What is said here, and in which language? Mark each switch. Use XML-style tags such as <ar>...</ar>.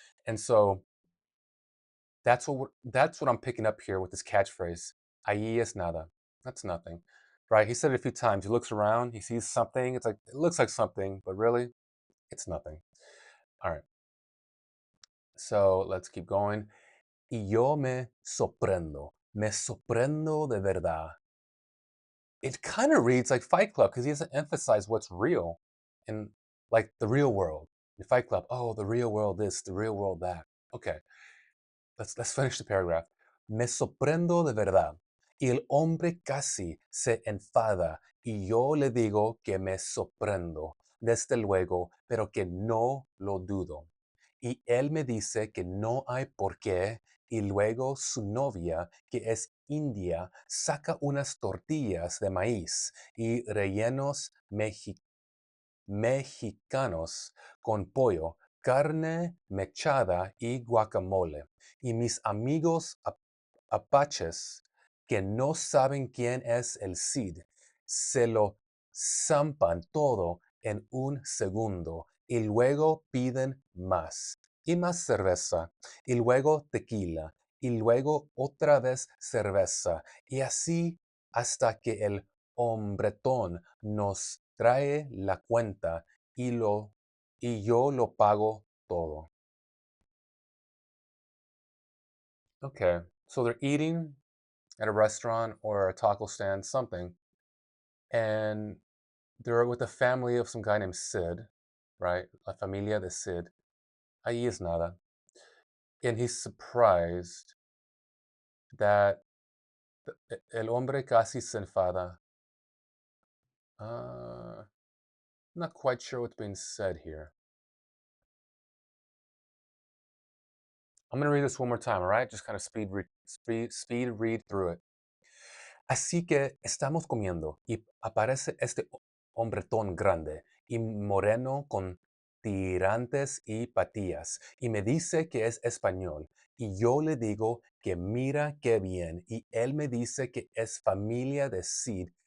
<en>And so that's what I'm picking up here with this catchphrase.</en> <es>Ahí es nada.</es> <en>That's nothing. Right? He said it a few times. He looks around, he sees something. It's like it looks like something, but really, it's nothing. All right. So let's keep going.</en> <es>Y yo me sorprendo de verdad.</es> <en>it kind of reads like Fight Club because he doesn't emphasize what's real in like the real world. In Fight Club, oh, the real world this, the real world that. Okay, let's finish the paragraph.</en> <es>Me sorprendo de verdad. Y el hombre casi se enfada y yo le digo que me sorprendo, desde luego, pero que no lo dudo. Y él me dice que no hay por qué, y luego su novia, que es india, saca unas tortillas de maíz y rellenos mexicanos con pollo, carne mechada y guacamole. Y mis amigos apaches que no saben quién es el Cid, se lo zampan todo en un segundo y luego piden más y más cerveza y luego tequila y luego otra vez cerveza y así hasta que el hombretón nos trae la cuenta y yo lo pago todo.</es> <en>Okay, so they're eating at a restaurant or a taco stand, something, and they're with the family of some guy named Sid, right?</en> <es>La familia de Sid. Ahí es nada.</es> <en>And he's surprised that</en> <es>el hombre casi se enfada.</es> <en>I'm not quite sure what's being said here. I'm going to read this one more time, all right? Just kind of speed read through it.</en> <es>Así que estamos comiendo y aparece este hombretón grande y moreno con tirantes y patillas y me dice que es español y yo le digo que mira qué bien y él me dice que es familia de Cid.</es>